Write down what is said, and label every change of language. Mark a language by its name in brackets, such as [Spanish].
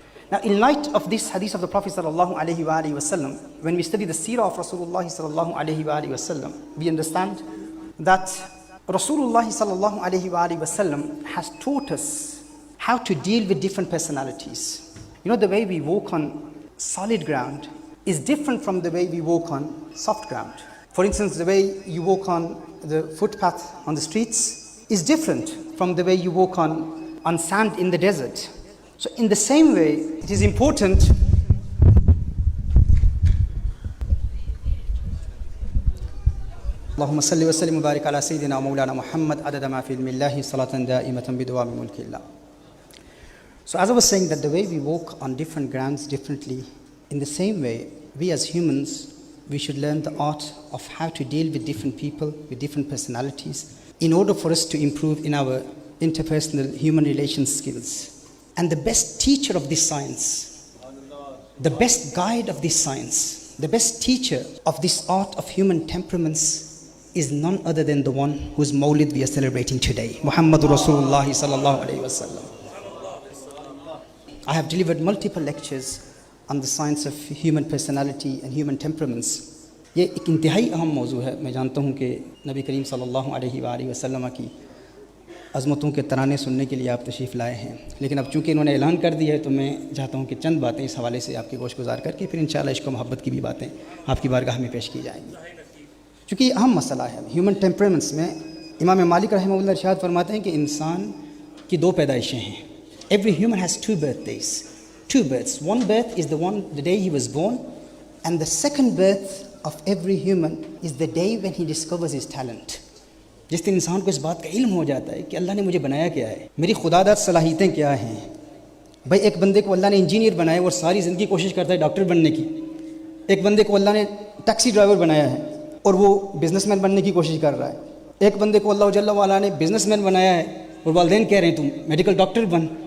[English] Now, in light of this hadith of the Prophet sallallahu alayhi wa alihi wasallam, when we study the seerah of Rasulullah sallallahu alayhi wa alihi wasallam, we understand that Rasulullah sallallahu alayhi wa alihi wasallam has taught us how to deal with different personalities. You know, the way we walk on solid ground is different from the way we walk on soft ground. For instance, the way you walk on the footpath on the streets is different from the way you walk on sand in the desert. So in the same way, it is important [Arabic] اللهم صل وسلم وبارك على سيدنا مولانا محمد عدد ما في علم الله صلاة دائمة بدوام ملك الله. [English] So as I was saying, that the way we walk on different grounds differently, in the same way, we as humans, we should learn the art of how to deal with different people, with different personalities, in order for us to improve in our interpersonal human relations skills. And the best teacher of this science, the best guide of this science, the best teacher of this art of human temperaments is none other than the one whose Mawlid we are celebrating today, Muhammadur Rasulullah sallallahu alayhi wa sallam. I have delivered multiple lectures on the science of human personality and human temperaments. [Urdu] یہ ایک انتہائی اہم موضوع ہے. میں جانتا ہوں کہ نبی کریم صلی اللہ علیہ وآلہ وسلم کی عظمتوں کے ترانے سننے کے لیے آپ تشریف لائے ہیں، لیکن اب چونکہ انہوں نے اعلان کر دیا ہے تو میں چاہتا ہوں کہ چند باتیں اس حوالے سے آپ کی گوش گزار کر کے پھر انشاءاللہ عشق و محبت کی بھی باتیں آپ کی بارگاہ میں پیش کی جائیں گی. چونکہ یہ اہم مسئلہ ہے ہیومن ٹیمپرمنٹس میں. امام مالک رحمہ اللہ ارشاد فرماتے ہیں کہ انسان کی دو پیدائشیں ہیں. [English] Every human has two birthdays, two births. One birth is the day he was born, and the second birth of every human is the day when he discovers his talent. [Urdu] جس دن انسان کو اس بات کا علم ہو جاتا ہے کہ اللہ نے مجھے بنایا کیا ہے، میری خدا داد صلاحیتیں کیا ہیں. بھائی ایک بندے کو اللہ نے انجینئر بنایا اور ساری زندگی کوشش کرتا ہے ڈاکٹر بننے کی. ایک بندے کو اللہ نے ٹیکسی ڈرائیور بنایا ہے اور وہ بزنس مین بننے کی کوشش کر رہا ہے. ایک بندے کو اللہ جل وعلا نے بزنس مین بنایا ہے اور والدین کہہ رہے ہیں تم میڈیکل ڈاکٹر بن.